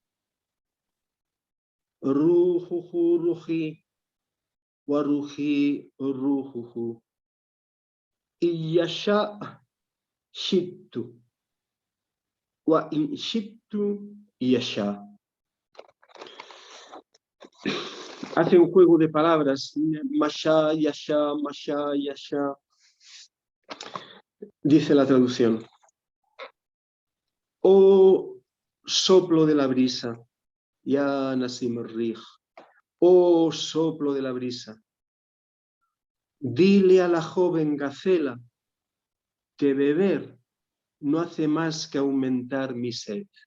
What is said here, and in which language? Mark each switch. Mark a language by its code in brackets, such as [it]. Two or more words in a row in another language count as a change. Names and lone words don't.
[ar] روحه روحي وروحي روحه. يشاء شئت وإن شئت يشاء. [es] Hace un juego de palabras, [ar] ماشاء، يشاء، ماشاء، يشاء. [es] Dice la traducción: oh soplo de la brisa, [ar] يا نسيم الريح, [es] oh soplo de la brisa, dile a la joven gacela que beber no hace más que aumentar mi sed.